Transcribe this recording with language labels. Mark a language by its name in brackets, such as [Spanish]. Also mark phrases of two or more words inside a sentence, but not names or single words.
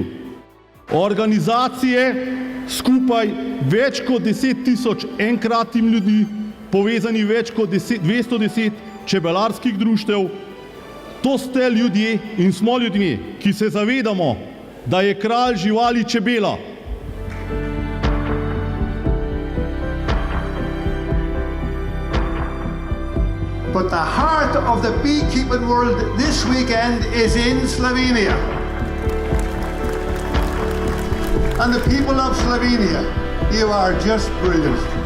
[Slovenian] Organizacije skupaj več kot 10.000 enkratnim ljudi, povezani več kot 210 čebelarskih društev. To ste ljudje in smo ljudje, ki se zavedamo, da je kralj živali čebela. [English] But the heart of the beekeeping world this weekend is in Slovenia. And the people of Slovenia, you are just brilliant.